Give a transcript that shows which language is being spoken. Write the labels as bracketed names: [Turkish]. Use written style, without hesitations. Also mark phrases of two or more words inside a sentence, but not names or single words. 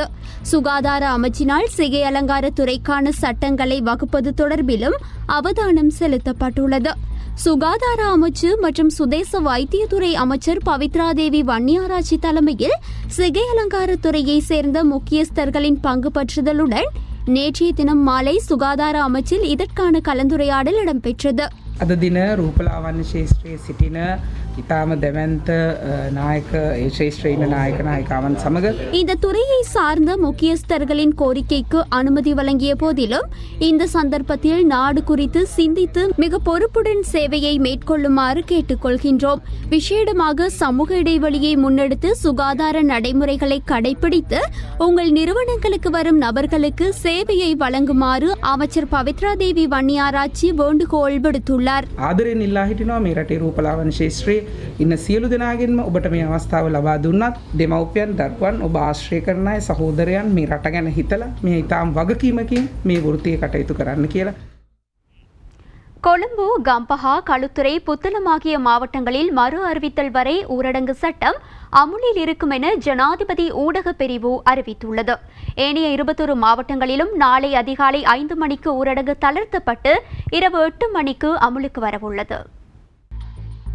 [Tamil] சுகாதார அமைச்சினால் சிகை அலங்கார துறைக்கான சட்டங்களை வகுப்பது தொடர்பிலும் அவதானம் செலுத்தப்பட்டுள்ளது. சுகாதார அமைச்சு மற்றும் சுதேச வைத்தியத்துறை அமைச்சர் பவித்ரா தேவி வன்னியாராச்சி தலைமையில் சிகை அலங்கார துறையை சேர்ந்த முக்கியஸ்தர்களின் பங்கு பற்றுதலுடன் நேற்றைய தினம் மாலை சுகாதார அமைச்சில் இதற்கான கலந்துரையாடல் இடம்பெற்றது. [Sinhala] අද දින රූපලාවන්‍ය ශේෂ්ත්‍රයේ සිටින ඉතාම දැවැන්ත නායක ශේෂ්ත්‍රයේ නායක නායිකාවන් සමග [Tamil] இந்த துறையை சார்ந்த முக்கியஸ்தர்களின் கோரிக்கைக்கு அனுமதி வழங்கிய போதிலும் இந்த சந்தர்ப்பத்தில் நாடு குறித்து சிந்தித்து மிக பொறுப்புடன் சேவையை மேற்கொள்ளுமாறு கேட்டுக்கொள்கின்றோம். விசேடமாக சமூக இடைவெளியை முன்னெடுத்து சுகாதார நடைமுறைகளை கடைபிடித்து உங்கள் நிறுவனங்களுக்கு வரும் நபர்களுக்கு சேவையை வழங்குமாறு அமைச்சர் பவித்ரா தேவி வன்னியாராச்சி வேண்டுகோள் விடுத்துள்ளார். [Sinhala] ආදරයෙන් ඉල්ලා හිටිනවා මේ රටේ රූපලාවන්‍ය ශේෂ්ත්‍රයේ ඉන්න සියලු දෙනාගෙන්ම ඔබට මේ අවස්ථාව ලබා දුන්නත් දෙමව්පියන් දරුවන් ඔබ ආශ්‍රය කරන අය සහෝදරයන් මේ රට ගැන හිතලා මේ ඉතාම වගකීමකින් මේ වෘත්තිය කටයුතු කරන්න කියලා. [Tamil] கொழும்பு, கம்பஹா, களுத்துறை, புத்தளம் ஆகிய மாவட்டங்களில் மறு அறிவித்தல் வரை ஊரடங்கு சட்டம் அமுலில் இருக்கும் என ஜனாதிபதி ஊடக பிரிவு அறிவித்துள்ளது. ஏனைய 21 மாவட்டங்களிலும் நாளை அதிகாலை 5 மணிக்கு ஊரடங்கு தளர்த்தப்பட்டு இரவு 8 மணிக்கு அமுலுக்கு வரவுள்ளது.